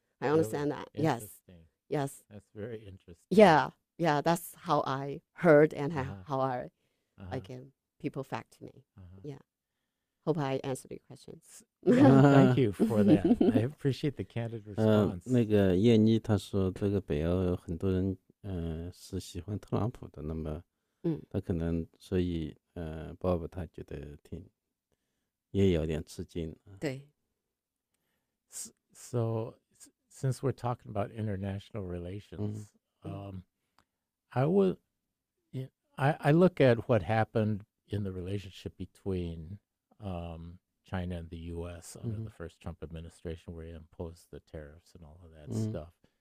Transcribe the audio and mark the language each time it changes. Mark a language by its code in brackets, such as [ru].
[en] I understand that. Yes. That's very interesting. Yeah, that's how I heard and how I people fact to me. Yeah. Hope I answered your questions. Thank you for that. I appreciate the candid response. [zh] 那个叶妮她说，这个北欧有很多人是喜欢特朗普的，那么他可能所以Bob 他觉得也有点吃惊。对。 [en] So since we're talking about international relations, I look at what happened in the relationship between China and the U.S. under the first Trump administration, where he imposed the tariffs and all of that stuff.